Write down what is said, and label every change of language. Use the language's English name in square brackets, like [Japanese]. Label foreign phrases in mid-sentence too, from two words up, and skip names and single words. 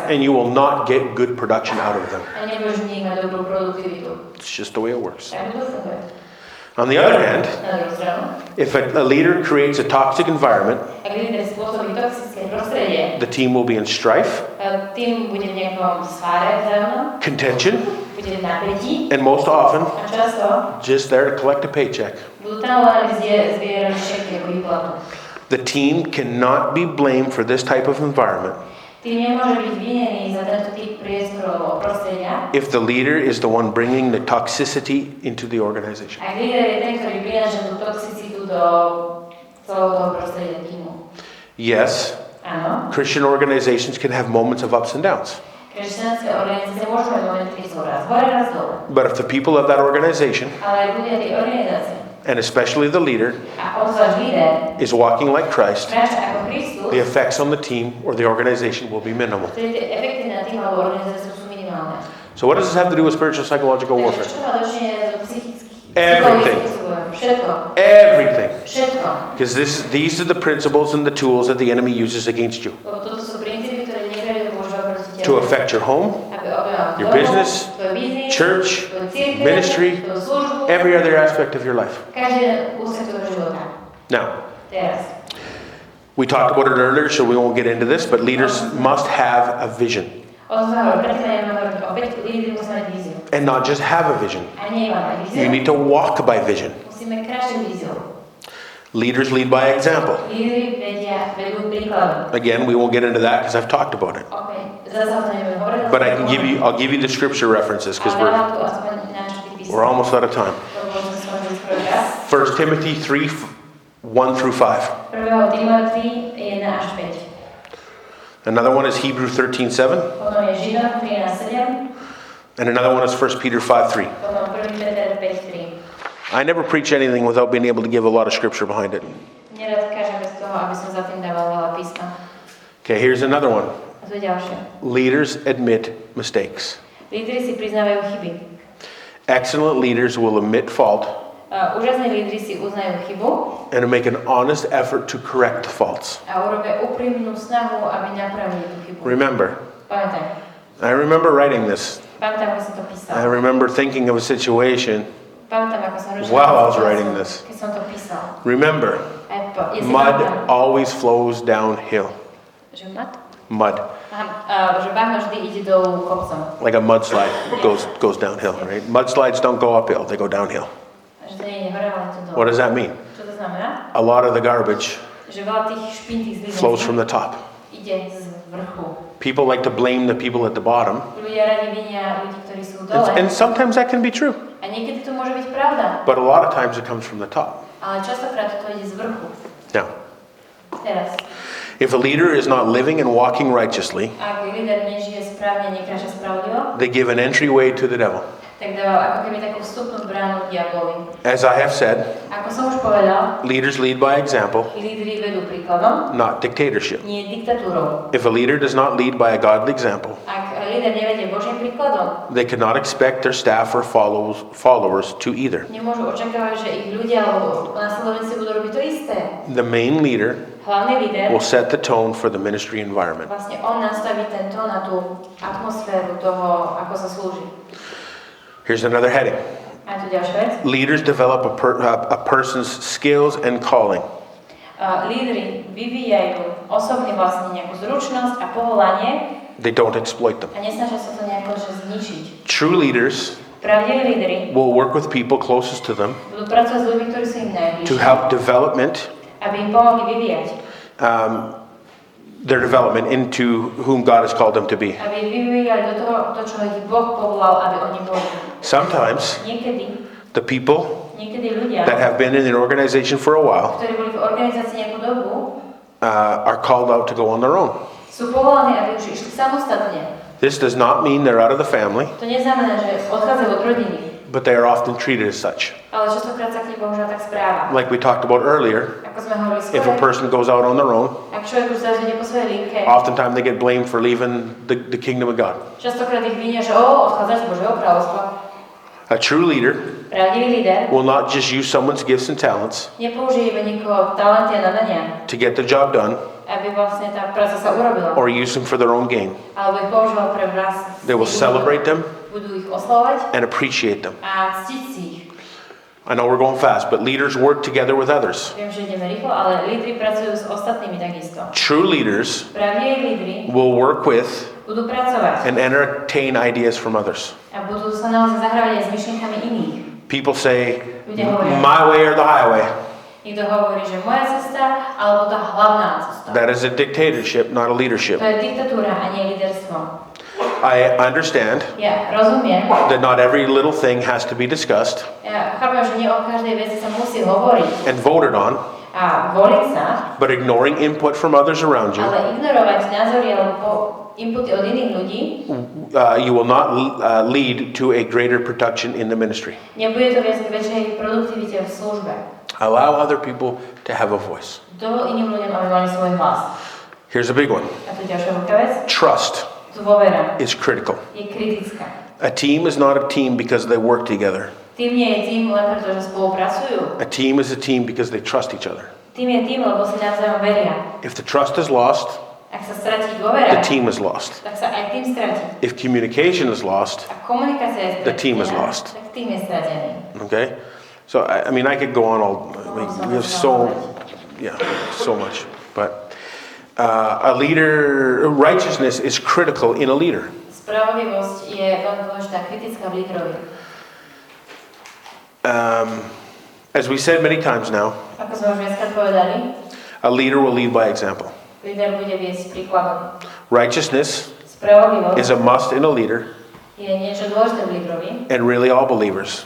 [English] and you will not get good production out of them. [Slovak] A nebudeš v nich mať dobrú produktivitu. [English] It's just the way it works. [Slovak] Tak to funguje. [English] On the other hand, [Slovak] Na druhú stranu, [English] if a leader creates a toxic environment, [Slovak] ak líder spôsobí toxické prostredie, [English] the team will be in strife, [Slovak] tým bude v nejakom sváre vzájomnom, [English] contention, [Slovak] bude v napätí [English] and most often [Slovak] a často [English] just there to collect a paycheck. [Slovak] budú tam len, aby zbierali šeky ako výplatu. [English] The team cannot be blamed for this type of environment [Slovak] Tým nemôže byť vinený za tento typ priestorov prostredia, [English] if the leader is the one bringing the toxicity into the organization. [Slovak] ak líder je ten, ktorý prináša tú toxicitu do celého toho prostredia týmu. [English] Yes, [Slovak] Áno, [English] Christian organizations can have moments of ups and downs. [Slovak] kresťanské organizácie môžu mať momenty, keď sú raz hore, raz dole. [English] But if the people of that organization, [Slovak] Ale aj ľudia tej organizácie, [English] and especially the leader, [Slovak] a obzvlášť líder, [English] is walking like Christ, [Slovak] kráča ako Kristus, [English] the effects on the team or the organization will be minimal. [Slovak] vtedy tie efekty na tým alebo organizáciu sú minimálne. [English] So what does this have to do with spiritual psychological [Slovak] Takže [English] warfare? [Slovak] čo má dočinenie so psychickým? [English] Everything. [Slovak] Všetko. [English] Everything. [Slovak] Všetko. [English] Because these are the principles and the tools that the enemy uses against you [Slovak] Lebo toto sú princípy, ktoré nepriateľ používa proti tebe. [English] to affect your home, [Slovak] Aby ovplyvňoval [English] your [Slovak] tvoj [English] business, [Slovak] dom, tvoj biznis, [English] church, [Slovak] tvoju cirkev, [English] ministry, [Slovak] tvoju službu, [English] every other aspect of your life. [Slovak] každý úsek tvojho života. [English] Now, [Slovak] Teraz. [English] we talked about it earlier, so we won't get into this, but leaders must have a vision. [Slovak] O tom sa hovorí, predtým nebudeme hovoriť opäť, lídri musia mať víziu. [English] And not just have a vision. [Slovak] A nie iba mať víziu, [English] You need to walk by vision. [Slovak] musíme kráčať víziu. [English] Leaders lead by example. [Slovak] Lídri vedú príkladom. [English] Again, we won't get into that because I've talked about it. [Slovak] Opäť, zase o tom nebudeme hovoriť. [English] But I'll give you the scripture references because [Slovak] Ale dám tu aspoň načrtý písmo. [English] we're almost out of time. [Slovak] Lebo sme skončili skoro čas. [English] 1 Timothy 3, 1 through 5. [Slovak] 1. Timothy 1 až 5. [English] Another one is Hebrews 13:7. [Slovak] Potom je Židom 13:7. [English] And another one is 1 Peter 5:3. [Slovak] Potom 1. Peter 5:3. [English] I never preach anything without being able to give a lot of scripture behind it. [Slovak] Nerad kážem bez toho, aby som za tým dával veľa písma. [English] Okay, here's another one. [Slovak] A to je ďalšie. [English] Leaders admit mistakes. [Slovak] Lídri si priznávajú chyby. [English] Excellent leaders will admit fault [Slovak] Úžasní lídri si uznajú chybu [English] and make an honest effort to correct the faults. [Slovak] a urobia úprimnú snahu, aby napravili tú chybu. [English] Remember, [Slovak] Pamätaj. [English] I remember writing this. [Slovak] Pamätám, ako som to písal. [English] I remember thinking of a situation [Slovak] Pamätám, ako som rozširoval [English] while I was [Slovak] situáciu, [English] writing this. [Slovak] keď som to písal. [English] Remember, [Slovak] Ja si [English] mud [Slovak] pamätám, [English] always flows downhill. [Slovak] že mud? [English] Mud, [Slovak] Že bahno vždy ide dolu kopcom. [English] like a mudslide goes downhill, right? Mudslides don't go uphill, they go downhill. [Slovak] Že to nie je hore, ale to dole. [English] What does that mean? [Slovak] Čo to znamená? [English] A lot of the garbage [Slovak] Že veľa tých špín, tých zlých [English] flows [Slovak] vecí [English] from the top. [Slovak] ide z vrchu. [English] People like to blame the people at the bottom, [Slovak] Ľudia radi vinia ľudí, ktorí sú dole. [English] and sometimes that can be true, [Slovak] A niekedy to môže byť pravda. [English] but a lot of times it comes from the top. [Slovak] Ale častokrát to ide z vrchu. [English] Now, [Slovak] Teraz. [English] if a leader is not living and walking righteously, [Slovak] Ak líder nežije správne, nekráča spravodlivo, [English] they give an entryway to the devil. [Slovak] tak dáva ako keby takú vstupnú bránu diablovi. [English] As I have said, [Slovak] Ako som už povedal, [English] leaders lead by example, [Slovak] lídri vedú príkladom, [English] not dictatorship. [Slovak] nie diktatúrou. [English] If a leader does not lead by a godly example, [Slovak] Ak líder nevedie Božím príkladom, [English] they cannot expect their staff or followers to either. [Slovak] nemôžu očakávať, že ich ľudia alebo následovníci budú robiť to isté. [English] The main leader [Slovak] hlavný líder, [English] will set the tone for the ministry environment. [Slovak] vlastne on nastaví ten tón na tú atmosféru toho, ako sa slúži. [English] Here's another heading. [Slovak] A tu ďalšia vec. [English] Leaders develop a person's skills and calling. [Slovak] Lídri vyvíjajú osobne vlastne nejakú zručnosť a povolanie [English] They don't exploit them. [Slovak] a nesnažia sa to nejako že zničiť. [English] True leaders [Slovak] Pravdiví lídri [English] will work with people closest to them [Slovak] budú pracovať s ľuďmi, ktorí sú im [English] to [Slovak] najbližší, [English] help development, [Slovak] aby im pomohli vyvíjať. [English] their development into whom God has called them to be. [Slovak] Aby vyvíjali do toho, to, čo ich Boh povolal, aby oni boli. [English] Sometimes the people [Slovak] Niekedy ľudia, [English] that have been in an organization for a while [Slovak] ktorí boli v organizácii nejakú dobu, [English] are called out to go on their own. [Slovak] sú povolaní, aby už išli samostatne. [English] This does not mean they're out of the family, [Slovak] To neznamená, že odchádzajú od rodiny, [English] but they are often treated as such. [Slovak] ale častokrát sa k nim bohužiaľ tak správa. [English] Like we talked about earlier, [Slovak] Ako sme hovorili [English] if a [Slovak] skôr, [English] person goes out on their own, [Slovak] ak človek už zase ide po svojej linke, [English] oftentimes they get blamed for leaving the kingdom of God. [Slovak] častokrát ich vinia, že odchádzaš z Božieho kráľovstva. [English] A true leader [Slovak] Pravdivý líder [English] will not just use someone's gifts and talents [Slovak] nepoužije iba niekoho talenty a nadania, [English] to get the job done [Slovak] aby vlastne tá práca sa urobila, [English] or use them for their own gain. [Slovak] alebo ich používal pre vlast. [English] They will celebrate them [Slovak] Budú ich oslavovať [English] and appreciate them. [Slovak] a ctiť si ich. [English] I know we're going fast, but leaders work together with others. [Slovak] Viem, že ideme rýchlo, ale lídri pracujú s ostatnými takisto. [English] True leaders [Slovak] Pravdiví lídri [English] will work with [Slovak] budú pracovať [English] and entertain ideas from others. [Slovak] a budú sa naozaj zahrávať aj s myšlienkami iných. [English] People say, [Slovak] Ľudia hovoria, [English] my way or the highway. [Slovak] niekto hovorí, že moja cesta, alebo tá hlavná cesta. [English] That is a dictatorship, not a leadership. [Slovak] To je diktatúra a nie líderstvo. [English] I understand [Slovak] Ja rozumiem, [English] that not every little thing has to be discussed [Slovak] ja chápem, že nie o každej veci sa musí hovoriť [English] and voted on, [Slovak] a voliť sa, [English] but ignoring input from others around you, [Slovak] ale ignorovať názory alebo inputy od iných ľudí, [English] you will not lead to a greater production in the ministry. [Slovak] nebude to viesť k väčšej produktivite v službe. [English] Allow other people to have a voice. [Slovak] Dovol iným ľuďom, aby mali svoj hlas. [English] Here's a big one. [Slovak] A tu ďalšia veľká vec. [English] Trust [Slovak] Dôvera [English] is critical. [Slovak] je kritická. [English] A team is not a team because they work together. [Slovak] Tým nie je tým len preto, že spolupracujú. [English] A team is a team because they trust each other. [Slovak] Tým je tým, lebo si navzájom veria. [English] If the trust is lost, [Slovak] Ak sa stratí dôvera, [English] the team is lost. [Slovak] tak sa aj tým stratí. [English] If communication is lost, [Slovak] Ak komunikácia je stratená, [English] the team is lost. [Slovak] tak tým je stratený. [English] okay? So, I mean, I could go on all, we have so much. But a leader, righteousness is critical in a leader. [Slovak] Spravodlivosť je veľmi dôležitá, kritická v lídrovi. [English] As we said many times now, [Slovak] Ako sme už viackrát povedali, [English] a leader will lead by example. [Slovak] líder bude viesť príkladom. [English] Righteousness [Slovak] Spravodlivosť [English] is a must in a leader [Slovak] je niečo dôležité v lídrovi. [English] and really all believers.